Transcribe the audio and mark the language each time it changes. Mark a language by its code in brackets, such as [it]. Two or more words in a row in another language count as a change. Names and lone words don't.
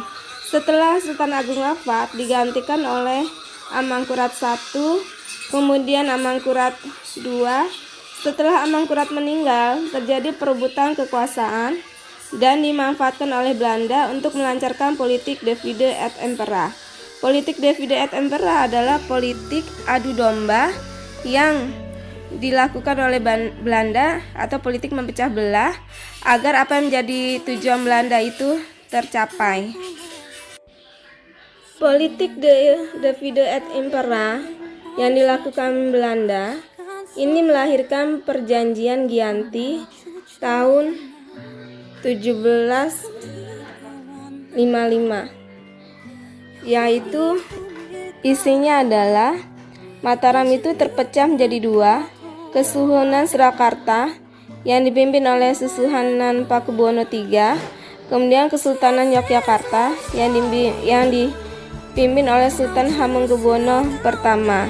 [id] Setelah Sultan Agung wafat digantikan oleh Amangkurat I, kemudian Amangkurat II. Setelah Amangkurat meninggal, terjadi perebutan kekuasaan dan dimanfaatkan oleh Belanda untuk melancarkan politik [la] divide et impera. [id] Politik [la] divide et impera [id] adalah politik adu domba yang dilakukan oleh Belanda atau politik memecah belah agar apa yang menjadi tujuan Belanda itu tercapai. Politik [la] divide et impera [id] yang dilakukan Belanda ini melahirkan Perjanjian Giyanti tahun 1755, yaitu isinya adalah Mataram itu terpecah menjadi dua, Kesuhunan Surakarta yang dipimpin oleh Susuhunan Pakubuwono III, kemudian Kesultanan Yogyakarta yang dipimpin oleh Sultan Hamengkubuwono I.